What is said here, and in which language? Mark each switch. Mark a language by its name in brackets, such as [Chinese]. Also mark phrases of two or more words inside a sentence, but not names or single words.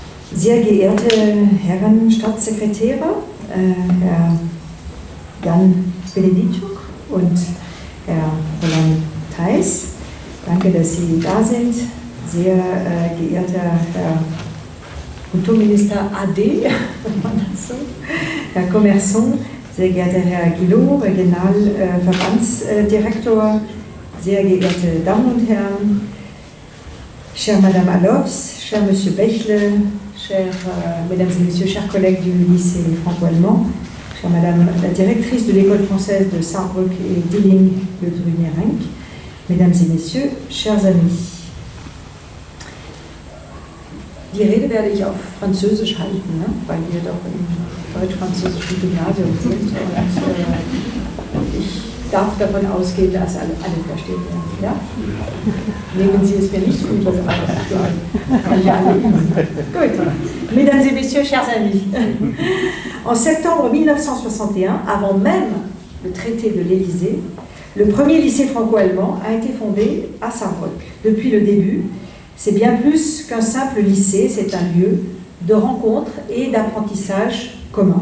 [German] Sehr geehrte Herren Staatssekretäre, Herr Jan Beneditschuk und Herr Roland Theis, danke, dass Sie da sind. Sehr geehrter Herr Kulturminister AD, Herr Commerçant, sehr geehrter Herr Guillot, Regionalverbandsdirektor, sehr geehrte Damen und Herren, [French] chère Madame Alofs, cher Monsieur Bechle, chers Mesdames et Messieurs, chers collègues du lycée franco-allemand, chère Madame la directrice de l'école française de Saarbrück et Dilling-le-Drunierinck, Mesdames et Messieurs, chers amis. [German] Die Rede werde ich auf Französisch halten, ne? Weil wir doch im deutsch-französischen Gymnasium sind und ich darf davon ausgehen, dass alle verstehen werden. Ja? Nehmen Sie es mir nicht übel, kann ja alle üben. Gut. [French] Mesdames et Messieurs, chers amis, en septembre 1961, avant même le traité de l'Élysée, le premier lycée franco-allemand a été fondé à Saarbrück. Depuis le début, c'est bien plus qu'un simple lycée, c'est un lieu de rencontre et d'apprentissage commun.